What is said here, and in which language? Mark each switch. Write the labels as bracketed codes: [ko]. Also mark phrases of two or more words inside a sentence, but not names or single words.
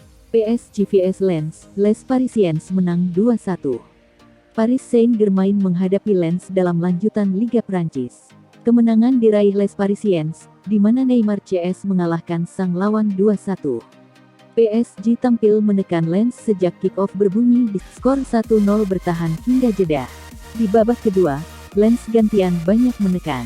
[id] PSG vs Lens, Les Parisiens menang 2-1. Paris Saint-Germain menghadapi Lens dalam lanjutan Liga Prancis. Kemenangan diraih Les Parisiens, di mana Neymar CS mengalahkan sang lawan 2-1. PSG tampil menekan Lens sejak kick-off berbunyi di skor 1-0 bertahan hingga jeda. Di babak kedua, Lens gantian banyak menekan.